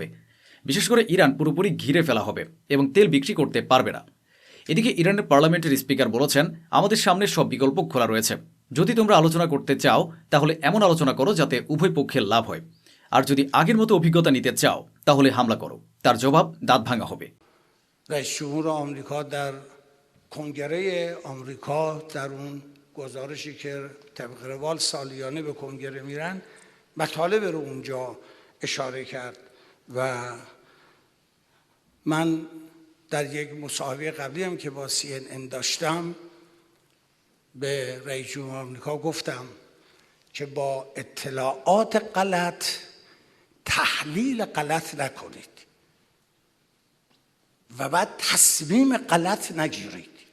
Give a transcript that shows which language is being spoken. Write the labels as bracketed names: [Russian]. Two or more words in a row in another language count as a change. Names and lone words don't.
[Bangla] বিশেষ করে ইরান পুরোপুরি ঘিরে ফেলা হবে এবং তেল বিক্রি করতে পারবে না। এদিকে ইরানের পার্লামেন্টের স্পিকার বলেছেন আমাদের সামনে সব বিকল্প খোলা রয়েছে। যদি তোমরা আলোচনা করতে চাও তাহলে এমন আলোচনা করো যাতে উভয় পক্ষের লাভ হয়। আর যদি আগের মতো অভিজ্ঞতা নিতে চাও তাহলে হামলা করো। তার জবাব দাঁত ভাঙা হবে। [Persian] رئیس جمهور آمریکا در کنگره آمریکا در اون گزارشی که طبق روال سالیانه به کنگره میرن مطالب رو اونجا اشاره کرد و من در یک مصاحبه قبلی هم که با CNN داشتم به رئیس جمهور آمریکا گفتم که با اطلاعات غلط تحلیل غلط نکنید و بعد تصمیم غلط نگیرید.